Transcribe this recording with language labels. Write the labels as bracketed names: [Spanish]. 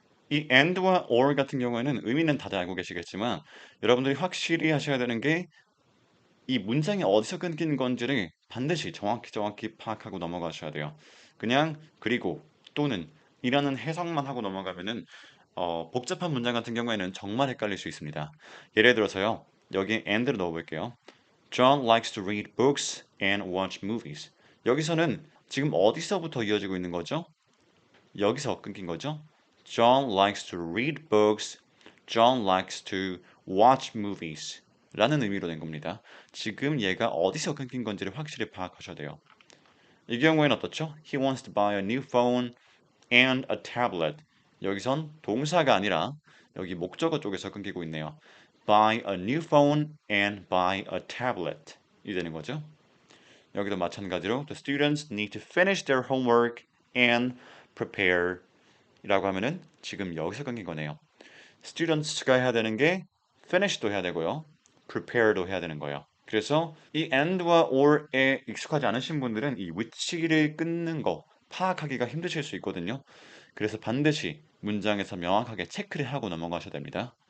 [Korean] 이 and와 or 같은 경우에는 의미는 다들 알고 계시겠지만 여러분들이 확실히 하셔야 되는 게 이 문장이 어디서 끊긴 건지를 반드시 정확히 파악하고 넘어가셔야 돼요. 그냥 그리고 또는 이라는 해석만 하고 넘어가면은 복잡한 문장 같은 경우에는 정말 헷갈릴 수 있습니다. 예를 들어서요. 여기 and를 넣어볼게요. [English] John likes to read books and watch movies. [Korean] 여기서는 지금 어디서부터 이어지고 있는 거죠? 여기서 끊긴 거죠. [English] John likes to read books. John likes to watch movies. [Korean] 라는 의미로 된 겁니다. 지금 얘가 어디서 끊긴 건지를 확실히 파악하셔야 돼요. 이 경우에는 어떻죠? [English] He wants to buy a new phone and a tablet. [Korean] 여기선 동사가 아니라 여기 목적어 쪽에서 끊기고 있네요. [English] Buy a new phone and buy a tablet. [Korean] 이 되는 거죠. 여기도 마찬가지로 [English] the students need to finish their homework and prepare [Korean] 이라고 하면은 지금 여기서 끊긴 거네요. students가 해야 되는 게 finish도 해야 되고요. prepare도 해야 되는 거예요. 그래서 이 and와 or에 익숙하지 않으신 분들은 이 위치를 끊는 거 파악하기가 힘드실 수 있거든요. 그래서 반드시 문장에서 명확하게 체크를 하고 넘어가셔야 됩니다.